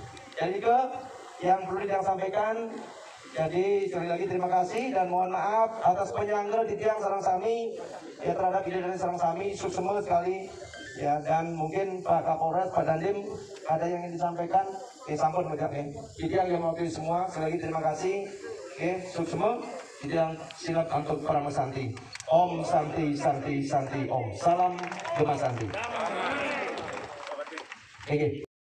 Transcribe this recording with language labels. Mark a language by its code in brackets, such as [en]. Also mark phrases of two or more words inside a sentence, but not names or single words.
[id] Jadi yang perlu Titiang sampaikan. Jadi sekali lagi terima kasih dan mohon maaf atas penyanggel Titiang Sarang Sami ya terhadap ide dari Sarang Sami, semua sekali ya, dan mungkin Pak Kapolres, Pak Dandim ada yang ingin disampaikan. Sambut mengucapkan Titiang yang mewakili semua. Sekali lagi terima kasih. Semua Titiang silat untuk para Santi. [sa] Om Santi Santi Santi Om. [id] Salam Gema Santi.